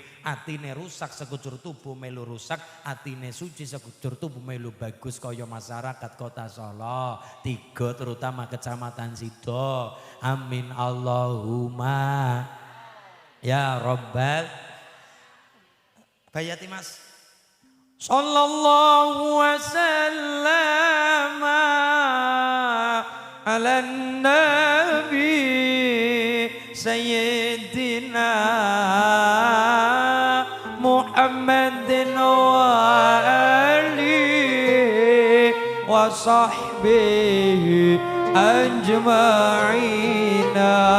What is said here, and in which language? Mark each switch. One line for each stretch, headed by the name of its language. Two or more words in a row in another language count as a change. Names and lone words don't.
Javanese: Atine rusak sekujur tubuh melu rusak, atine suci sekujur tubuh melu bagus kaya masyarakat Kota Solo 3 terutama Kecamatan Sido.
Arabic: آمين اللهم يا رب.
Javanese: Bayati Mas.
Arabic: صلى الله وسلم على النبي سيدنا محمد وآله وصحبه أجمعين.